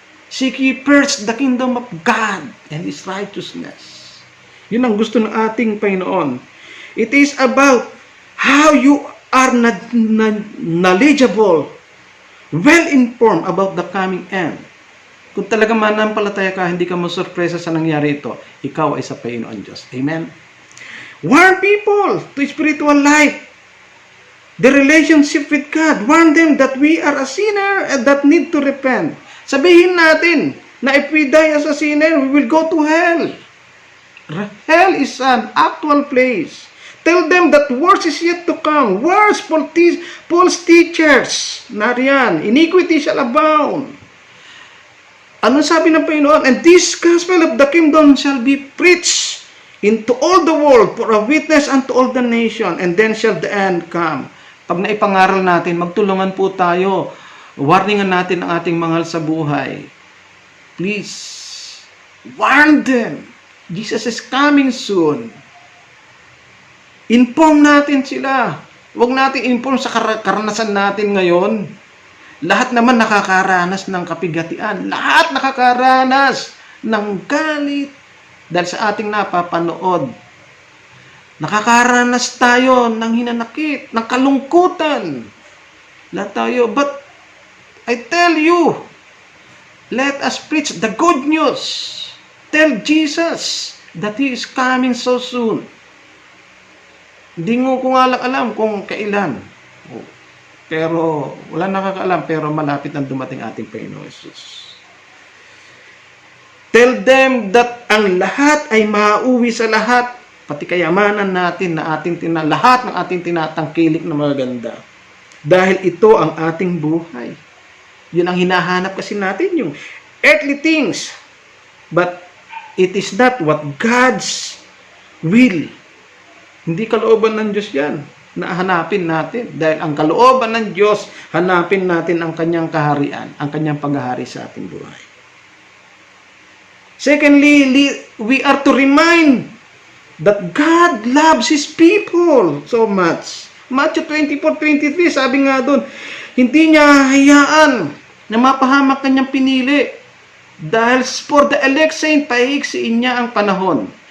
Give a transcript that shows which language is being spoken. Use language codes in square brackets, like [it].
[en] Seek ye first the kingdom of God and His righteousness. [tl] Yun ang gusto ng ating Panginoon. [en] It is about how you are knowledgeable, well-informed about the coming end. [tl] Kung talaga manampalataya ka, hindi ka masurpresa sa nangyari ito, ikaw ay sa Panginoon Diyos. [en] Amen? Warn people to spiritual life, the relationship with God. Warn them that we are a sinner and that need to repent. [tl] Sabihin natin [en] na if we die as a sinner, we will go to hell. Hell is an actual place. Tell them that worse is yet to come. Worse, false teachers. [tl] Nariyan, [en] iniquity shall abound. [tl] Ano sabi ng Panginoon? [en] And this gospel of the kingdom shall be preached into all the world for a witness unto all the nation, and then shall the end come. [tl] Pag naipangaral natin, magtulungan po tayo. Warningan natin ang ating mahal sa buhay. [en] Please, warn them. Jesus is coming soon. [tl] Inform natin sila. Huwag natin inform sa karanasan natin ngayon. Lahat naman nakakaranas ng kapigatian. Lahat nakakaranas ng galit dahil sa ating napapanood. Nakakaranas tayo ng hinanakit, ng kalungkutan. Lahat tayo. [en] But I tell you, let us preach the good news. Tell Jesus that He is coming so soon. [tl] Hindi ko nga lang alam kung kailan. Pero wala nakakaalam, pero malapit nang dumating ating Panginoon Jesus. [en] Tell them that [tl] ang lahat ay mauwi sa lahat, pati kayamanan natin na lahat ng ating tinatangkilik na magaganda. Dahil ito ang ating buhay. Yun ang hinahanap kasi natin, yung [en] earthly things. But it is not what God's will. [tl] Hindi kalooban ng Diyos yan na hanapin natin. Dahil ang kalooban ng Diyos, hanapin natin ang kanyang kaharian, ang kanyang paghahari sa ating buhay. [en] Secondly, we are to remind that God loves His people so much. [tl] Matthew 24:23, sabi nga doon, hindi niya hayaan na mapahamak kanyang pinili. Dahil [en] for the elect saint, [tl] paigsiin niya ang panahon.